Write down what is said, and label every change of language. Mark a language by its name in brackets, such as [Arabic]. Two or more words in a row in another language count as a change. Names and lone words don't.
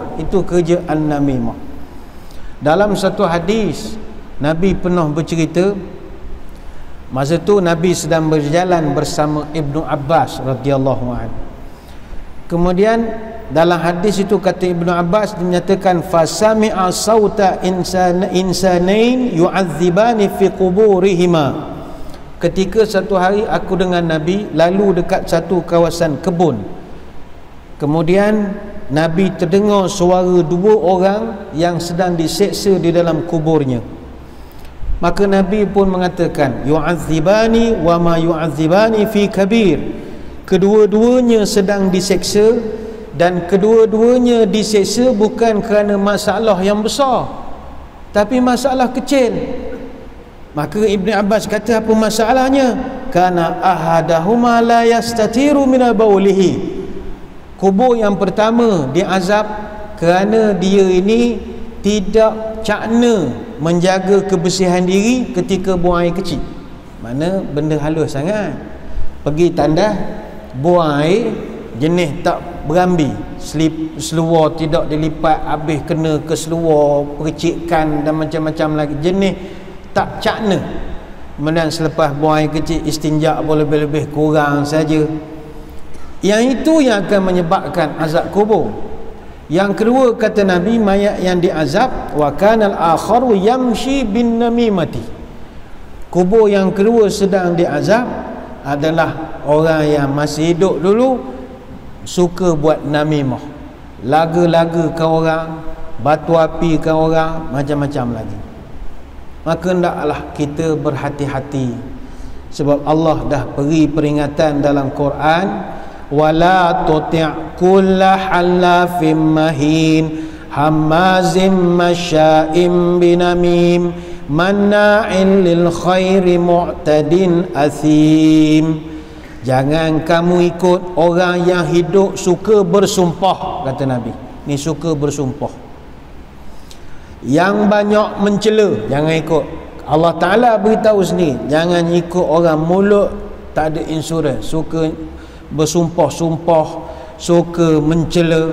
[Malay] Itu kerja an-namimah. Dalam satu hadis Nabi pernah bercerita, masa tu Nabi sedang berjalan bersama Ibnu Abbas [Arabic] رضي الله عنه. [Malay] Kemudian dalam hadis itu kata Ibnu Abbas, dinyatakan [Arabic] فسمع صوت إنسانين يعذبان في قبورهما. [Malay] Ketika satu hari aku dengan Nabi lalu dekat satu kawasan kebun, kemudian Nabi terdengar suara 2 orang yang sedang diseksa di dalam kuburnya. Maka Nabi pun mengatakan, [Arabic] يعذبان وما يعذبان في كبير. [Malay] Kedua-duanya sedang diseksa, dan kedua-duanya diseksa bukan kerana masalah yang besar, tapi masalah kecil. Maka Ibn Abbas kata, apa masalahnya? [Arabic] كان أحدهما لا يستتر من بوله. [Malay] Kubur yang pertama diazab kerana dia ini tidak cakna menjaga kebersihan diri ketika buang air kecil. Mana benda halus sangat. Pergi tandas, buang air, jenis tak berambi, seluar tidak dilipat, habis kena ke seluar, percikan dan macam-macam lagi, jenis tak cakna. Kemudian selepas buang air kecil, istinja boleh lebih kurang saja. Yang itu yang akan menyebabkan azab kubur. Yang kedua kata Nabi, mayat yang diazab [Arabic] وكان الآخر يمشي بالنميمة. [Malay] Kubur yang kedua sedang diazab adalah orang yang masih hidup dulu suka buat namimah, laga-laga ke orang, batu api ke orang, macam-macam lagi. Maka hendaklah kita berhati-hati, sebab Allah dah beri peringatan dalam Quran, [Arabic] ولا تطع كل حلاف مهين هماز مشاء بنميم مناع للخير معتد أثيم. [Malay] Jangan kamu ikut orang yang hidup suka bersumpah, kata Nabi. Ni suka bersumpah, yang banyak mencela, jangan ikut. Allah Ta'ala beritahu sendiri, jangan ikut orang mulut tak ada insurans, suka bersumpah-sumpah, suka mencela.